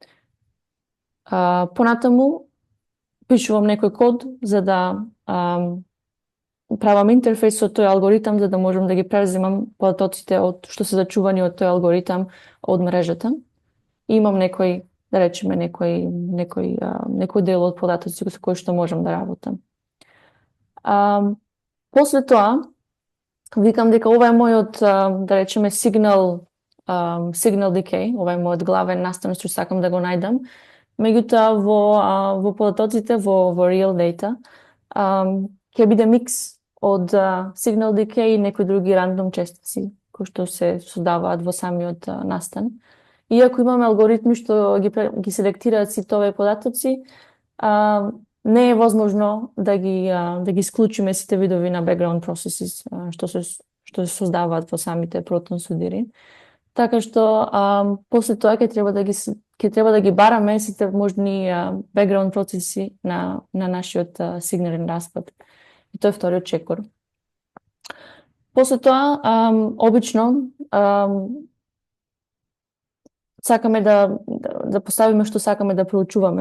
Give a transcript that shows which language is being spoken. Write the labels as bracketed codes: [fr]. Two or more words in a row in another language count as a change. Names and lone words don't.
[mk] Понатаму пишувам некој код за да правам интерфејс со тој алгоритам за да можам да ги преземам податоците што се зачувани од тој алгоритам од мрежата. И имам некој, да речеме, некој дел од податоци со кои што можам да работам. После тоа, викам дека ова е мојот, да речеме, [en] signal decay, [mk] ова е мојот главен настан што сакам да го најдам. Меѓутоа во податоците, во [en] real data, [mk] ќе биде микс од [en] signal decay [mk] и некои други рандом честици кои што се создаваат во самиот настан. Иако имаме алгоритми што ги селектираат сите овие податоци, не е возможно да ги исклучиме сите видови на [en] background processes [mk] што се создаваат во самите протон судири. Така што после тоа ќе треба да ги бараме сите можни background процеси на нашиот сигнален распад. И тоа е вториот чекор. После тоа, обично, сакаме да поставиме што сакаме да проучуваме.